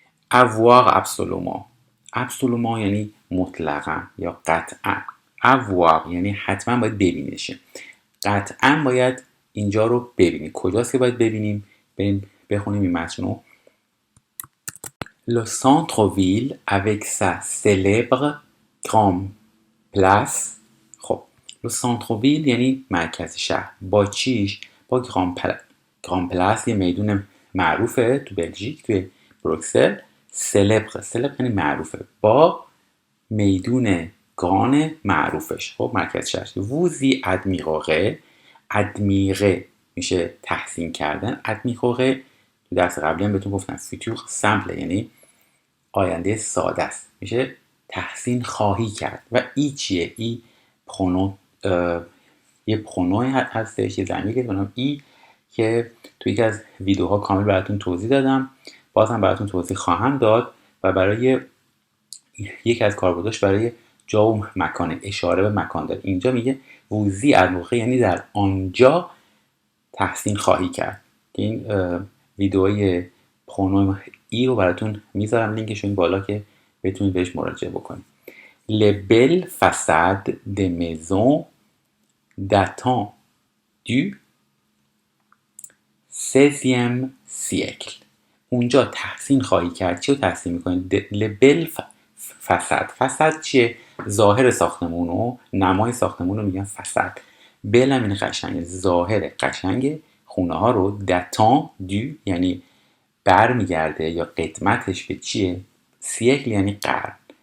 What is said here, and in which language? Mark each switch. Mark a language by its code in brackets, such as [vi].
[fr] avoir absolument [fa] یعنی مطلقا یا قطعا. avoir یعنی حتما باید ببینیشه. قطعا باید اینجا رو ببینیم. کجاست که باید ببینیم؟ بریم بخونیم این متن رو. [fr] Le centre-ville avec sa célèbre grande place. [fa] خب [fr] le centre-ville [fa] یعنی مرکز شهر. با چیش؟ با [fr] grande place [fa] یه میدون معروفه تو بلژیک توی بروکسل. سلبر یعنی معروفه با میدون گران معروفش. خب مرکز شهر. ووزی ادمیره میشه تحسین کردن. ادمیره تو درس قبلی هم بهتون گفتم فیتور سمپل یعنی آینده ساده است، میشه تحسین خواهی کرد. و ای چیه؟ ای پرونو یه پرونوی هستش، یه ضمیری به نام ای که تو یکی از ویدیوها کامل براتون توضیح دادم، باز هم براتون توضیح خواهم داد. و برای یکی از کاربرداش برای جا و مکان، اشاره به مکان داره. اینجا میگه ووزی از موقع یعنی در آنجا تحسین خواهی کرد. این ویدیوی پرونوی ای رو براتون میذارم لینکش این بالا که بتونید بهش مراجعه بکنید. [fr] Les belles façades des maisons datant du 16e siècle. [fa] اونجا تحسین خواهی کرد. چی رو تحسین میکنید؟ لبل فساد چیه؟ ظاهر ساختمون و نمای ساختمون رو میگن فساد. بل هم این قشنگ، ظاهر قشنگ خونه ها رو. دتان دو یعنی بر میگرده یا قدمتش به چیه؟ سیکل یعنی قرن.